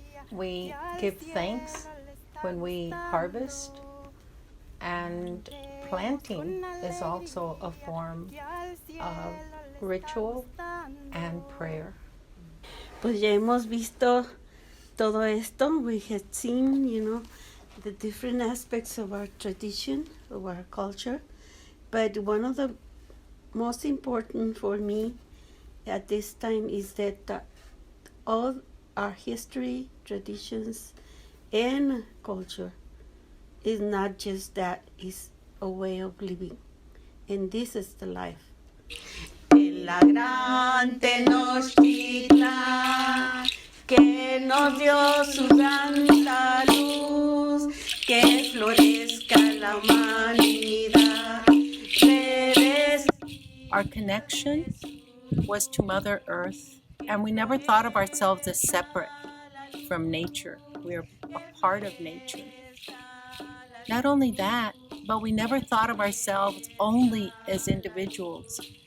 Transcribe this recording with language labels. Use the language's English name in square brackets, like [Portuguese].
[English] We give thanks when we harvest, and planting is also a form of ritual and prayer. [Spanish] Pues ya hemos visto todo esto. [English] We had seen, the different aspects of our tradition, of our culture. But one of the most important for me at this time is that all our history, traditions, and culture is not just that, it's a way of living. And this is the life. [Spanish] En la gran Tenochtitlan, que nos dio su santa luz, que florezca la humanidad. [English] Our connection was to Mother Earth, and we never thought of ourselves as separate from nature. We are a part of nature. Not only that, but we never thought of ourselves only as individuals.